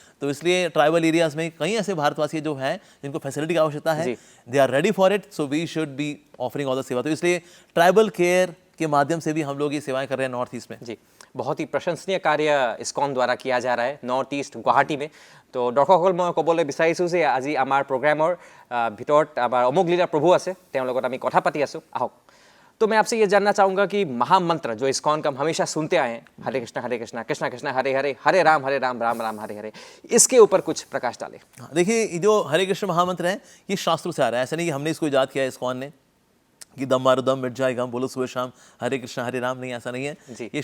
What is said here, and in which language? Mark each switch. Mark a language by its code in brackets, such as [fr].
[hi] तो इसलिए tribal areas में कई ऐसे भारतवासी जो हैं जिनको फैसिलिटी की आवश्यकता है, [en] They are ready for it, so we should be offering all the सेवा। [hi] तो इसलिए ट्राइबल केयर के माध्यम से भी हम लोग ये सेवाएं कर रहे हैं नॉर्थ ईस्ट में। जी, बहुत ही प्रशंसनीय कार्य इस्कॉन द्वारा किया जा रहा है नॉर्थ ইষ্ট গুৱাহাটী में। [as] তো দৰ্শকসকল মই ক'বলৈ বিচাৰিছোঁ যে আজি আমাৰ প্ৰগ্ৰামৰ ভিতৰত আমাৰ অমোঘ লীলা প্ৰভু আছে, তেওঁৰ লগত আমি কথা পাতি আছোঁ। আহক। [hi] तो मैं आपसे ये जानना चाहूँगा कि महामंत्र जो इस्कॉन का हम हमेशा सुनते आए हैं, हरे कृष्णा कृष्णा कृष्णा हरे हरे, हरे राम राम राम हरे हरे, इसके ऊपर कुछ प्रकाश डालें। देखिए, ये जो हरे कृष्ण महामंत्र है ये शास्त्रों से आ रहा है, ऐसा नहीं कि हमने इसको ईजाद किया है इस्कॉन ने कि दम मारो दम मिट जाए गम, बोलो सुबह शाम हरे कृष्ण हरे राम, नहीं, ऐसा नहीं है।